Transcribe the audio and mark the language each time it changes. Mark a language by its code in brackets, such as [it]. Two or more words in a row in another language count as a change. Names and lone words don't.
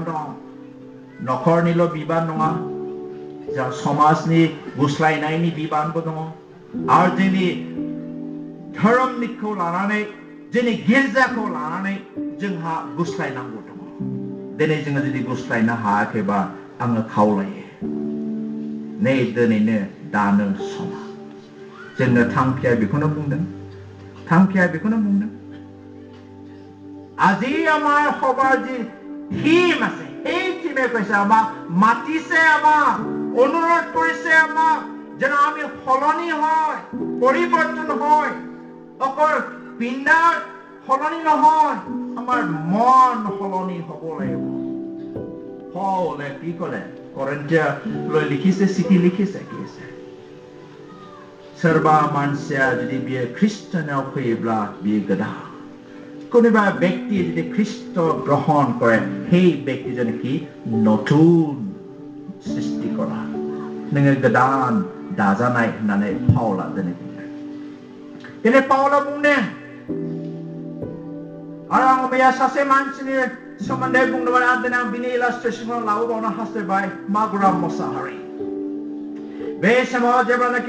[brx] दं नखरनिल' बिबान नङा जों समाजनि गुस्लायनायनि बिबानबो दङ आरो जोंनि धोरोमनिखौ लानानै जोंनि गिर्जाखौ लानानै जोंहा गुस्लायनांगौ दङ दिनै जोङो जुदि गुस्लायनो हायाखैबा आङो खावलायो नै दिनैनो दानो समा जोंनो थांखिया बेखौनो बुंदों [as] আজি আমাৰ সভাৰ যি থিম আছে এই থিমে কৈছে আমাক মাতিছে আমাক অনুৰোধ কৰিছে আমাক যেন আমি সলনি হয় পৰিৱৰ্তন হয় অকল পিণ্ডাৰ সলনি নহয় আমাৰ মন সলনি হ'ব লাগিব পৌলে কি ক'লে কৰিন্থিয়ালৈ লিখিছে চিঠি লিখিছে কি আছে [brx] सोरबा मानसिया जुदि बियो ख्रिस्टनाव फैयोब्ला बियो गोदान [as] কোনোবা ব্যক্তি যদি খ্ৰীষ্ট গ্ৰহণ কৰে সেই ব্যক্তিজনে কি নতুন সৃষ্টি কৰা [brx] नोङो गोदान दाजानाय होननानै पाउला दिनै पाउला बुंदों आरो आं मैया सासे मानसिनि सोमोन्दै बुंदोंमोन आरो दिनै आं बिनि इलास्ट्रेसनखौ लाबोबावनो हास्थायबाय मागुरा मुसाहारी बे समाव जेब्लानाखि